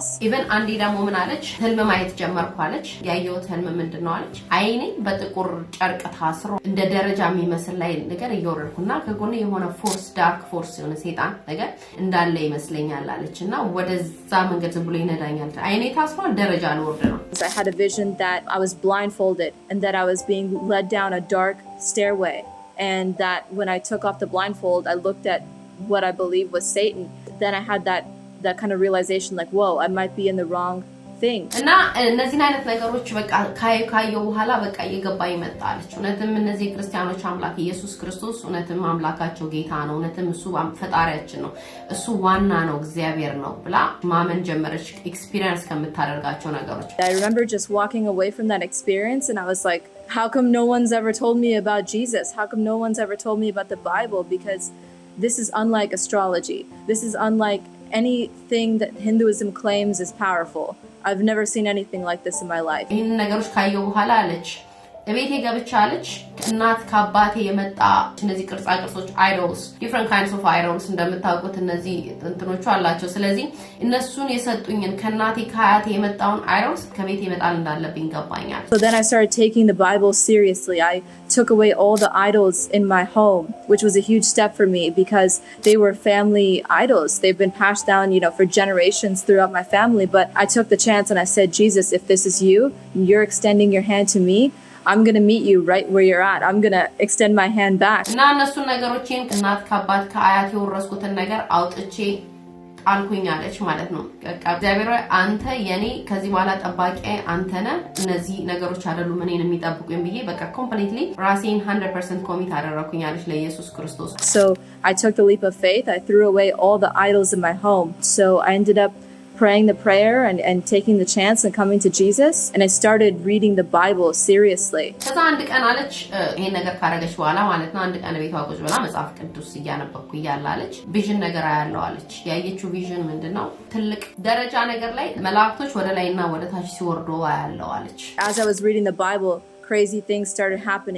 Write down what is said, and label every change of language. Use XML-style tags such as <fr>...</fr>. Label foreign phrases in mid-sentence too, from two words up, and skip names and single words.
<am>Even አንዲ ደግሞ ምን አለች ህልም ማየት ጀመርኩ አለች ያየሁት ህልም ምንድነው አለች አይኔ በጥቁር ጨርቅ ታስሮ እንደ ደረጃ የሚመስል ላይ ነገር እየወረድኩና ከጎኔ የሆነ</am> <en>force dark force</en> <am>የሆነ ሰይጣን ነገር እንዳለ ይመስለኛል አለችና ወደዛ መንገድ ዝም ብሎ ይነዳኛል አይኔ ታስሮ ደረጃ ልወርድ ነው</am> <en>I had a vision that I was blindfolded and that I was being led down a dark stairway, and that when I took off the blindfold I looked at what I believed was Satan. Then I had that kind of realization like, whoa, I might be in the wrong thing.</en> <am>እና እነዚህ አይነት ነገሮች በቃ ካየው በኋላ በቃ እየገባኝ መጣለች እነተም እነዚህ ክርስቲያኖች አምላክ ኢየሱስ ክርስቶስ እነተም አምላካቸው ጌታ ነው እነተም እሱ ፈጣሪያችን ነው እሱ ዋና ነው እግዚአብሔር ነው ብላ ማመን ጀመረች ኤክስፒሪየንስ ከምታደርጋቸው ነገሮች</am> <en>I remember just walking away from that experience and I was like, how come no one's ever told me about Jesus? How come no one's ever told me about the Bible? Because this is unlike astrology. This is unlike anything that Hinduism claims is powerful. I've never seen anything like this in my life.</en> <am>ይሄን ነገሮች ካየው በኋላ አለች ለቤቴ ገብቻለች እናት ከአባቴ የመጣ እነዚህ ቅርጻ ቅርጾች</am> <en>idols different kinds of idols</en> <am>እንደምታውቁት እነዚህ እንትኖቹ አላቸው ስለዚህ እነሱን የሰጡኝን ከናቴ ከአያቴ የመጣውን idols ከቤቴ መጣል እንዳለብኝ ገባኛል</am> <en>So then I started taking the Bible seriously. I took away all the idols in my home, which was a huge step for me because they were family idols. They've been passed down, for generations throughout my family, but I took the chance and I said, Jesus, if this is you, you're extending your hand to me, I'm going to meet you right where you're at. I'm going to extend my hand back.</en> <am>እና እነሱ ነገሮችን እናት ከአባት ከአያት የወረስኩትን ነገር አውጥቼ አልኩኛለች ማለት ነው እግዚአብሔር አንተ የኔ ከዚህ በኋላ ጠባቂ አንተ ነህ እነዚህ ነገሮች አይደሉ ምንን የሚጠብቁኝ ብዬ በቃ completely ራሴን 100% ኮሚት አደረኩኛለች ለኢየሱስ ክርስቶስ</am> <en>So I took the leap of faith. I threw away all the idols in my home. So I ended up praying the prayer and taking the chance and coming to Jesus, and I started reading the Bible seriously.</en> <am>ከዛ አንድ ቀን አለች ይሄን ነገር ካረገች በኋላ ማለት ነው አንድ ቀን ቤቷ ቁጭ ብላ መጽሐፍ ቅዱስ እያነበብኩ እያላለች ቪዥን ነገር አያለው አለች ያየችው ቪዥን ምንድነው ትልቅ ደረጃ ነገር ላይ መላእክቶች ወደ ላይና ወደ ታች ሲወርዱ አያለው አለች</am> <en>As I was reading the Bible, crazy things started happening.</en>